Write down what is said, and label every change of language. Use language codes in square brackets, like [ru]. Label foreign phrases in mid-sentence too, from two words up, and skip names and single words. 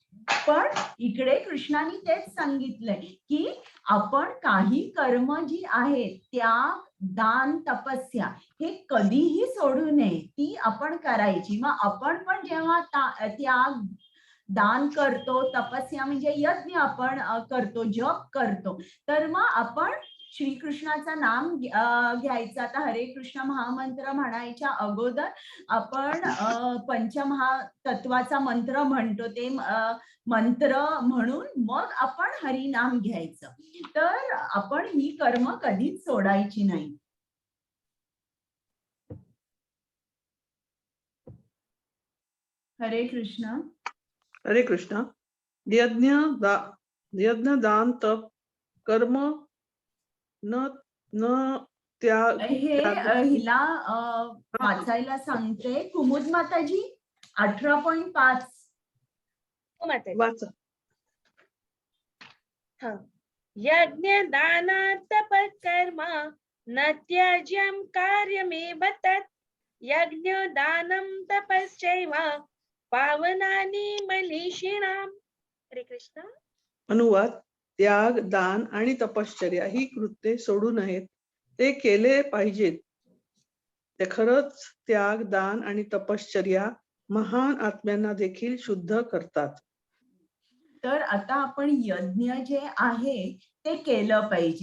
[mr] पण इकडे कृष्णाने तेच सांगितलंय की आपण काही कर्म जी आहेत, त्याग, दान, तपस्या हे कधीही सोडू नये, ती आपण करायची. मग आपण पण जेव्हा त्याग, दान करतो, तपस्या म्हणजे यज्ञ आपण करतो, जप करतो, तर मग आपण श्रीकृष्णाचं नाम घ्यायचं. आता हरे कृष्ण महामंत्र म्हणायच्या अगोदर आपण पंचमहातत्वाचा मंत्र म्हणतो, ते मंत्र म्हणून मग आपण हरिनाम घ्यायचं. तर आपण ही कर्म कधीच सोडायची नाही. हरे कृष्ण. [sa] हरे कृष्ण. यज्ञ दान तप कर्म न त्याग [mr] हे हिला वाचायला सांगते कुमुद माताजी 18.5. वाचा. [sa] यज्ञ दान तप कर्म न त्याज्यम कार्यमेव तत् यज्ञ दानम तपश्चैव पावनानि मनीषिणाम. [mr] हरे कृष्ण. अनुवाद. त्याग, दान आणि तपश्चर्या ही कृत्ये सोडू नयेत, ते केले पाहिजेत. ते खरंच त्याग, दान आणि तपश्चर्या महान आत्म्यांना देखील शुद्ध करतात. तर आता आपण यज्ञ जे आहे ते केलं पाहिजे.